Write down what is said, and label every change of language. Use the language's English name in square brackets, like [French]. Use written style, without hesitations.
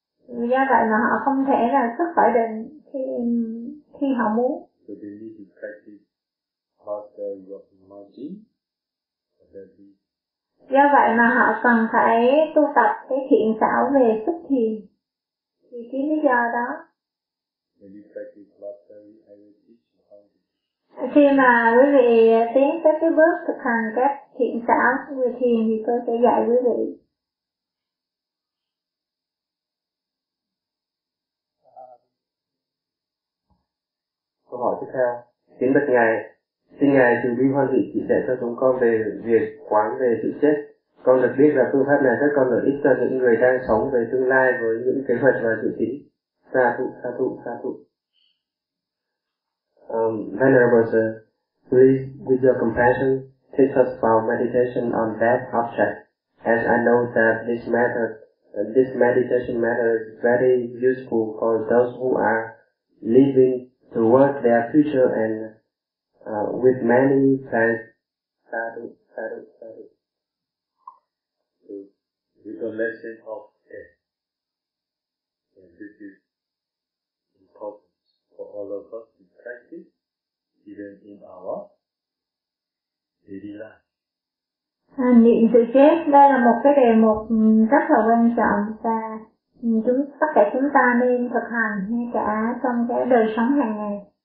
[Vietnamese] Do vậy mà họ không thể là xuất khỏi định khi khi họ muốn. [English] So they need to practice mastery of imagining, and then be... [Vietnamese] Do vậy mà họ cần phải tu tập cái thiện xảo về xuất thiền. Vì cái lý do đó. [English] When you practice mastery, I will teach you how to... [Vietnamese] Khi mà quý vị tiến tới cái bước thực hành các thiện xảo về thiền thì tôi sẽ dạy quý vị. Câu hỏi tiếp theo, kính bạch Ngài, xin Ngài từ bi hoan hỷ chỉ dạy cho chúng con về việc quán về sự chết. Con được biết là phương pháp này rất còn lợi ích cho những người đang sống về tương lai với những kế hoạch và dự tính. [Pali] Sa thụ, sa thụ, sa thụ. [English] Venerable Sir, please, with your compassion, teach us about meditation on that object, as I know that this method, this meditation method is very useful for those who are living toward their future and with many plans. [Pali] Sadhu, sadhu, sadhu. [English] The recognition of death. And this is important for all of us to practice. Even in our daily life. [Vietnamese] Niệm sự chết, đây là một cái đề mục rất là quan trọng và chúng tất cả chúng ta nên thực hành ngay cả trong cái đời sống hàng ngày.